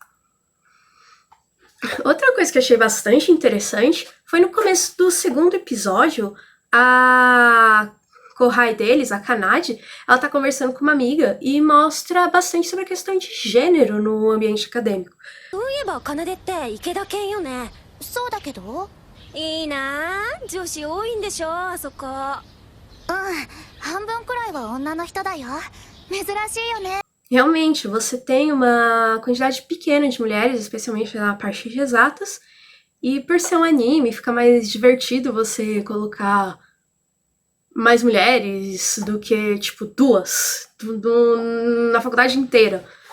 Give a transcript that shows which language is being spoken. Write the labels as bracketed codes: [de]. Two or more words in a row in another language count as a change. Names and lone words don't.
[pt] Outra coisa que eu achei bastante interessante foi no começo do segundo episódio, a Kohai deles, a Kanade, ela tá conversando com uma amiga e mostra bastante sobre a questão de gênero no ambiente acadêmico. [ja] そういえば奏って池田犬よね。そうだけどいいなあ、女子多いんでしょあそこ。半分くらいは女の人だよ。珍しいよね。 [pt] Realmente, você tem uma quantidade pequena de mulheres, especialmente na parte de exatas, e por ser um anime, fica mais divertido você colocar mais mulheres do que, tipo, 2 na faculdade inteira.